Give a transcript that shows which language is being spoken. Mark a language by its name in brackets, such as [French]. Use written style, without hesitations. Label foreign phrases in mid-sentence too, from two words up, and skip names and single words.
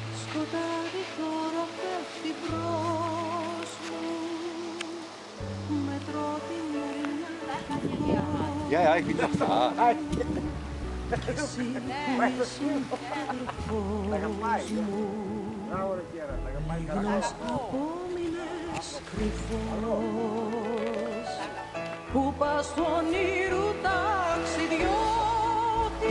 [Greek] σκοτάδι τώρα πέφτει μπρος μου. Μετρώ τη μεριά του φως. [German] Ja, ja, ich bin noch da. [Greek] Κι εσύ που ήσουν τροφός μου. Λίγνος απόμεινες κρυφός. Που πας του ονείρου ταξιδιώτη.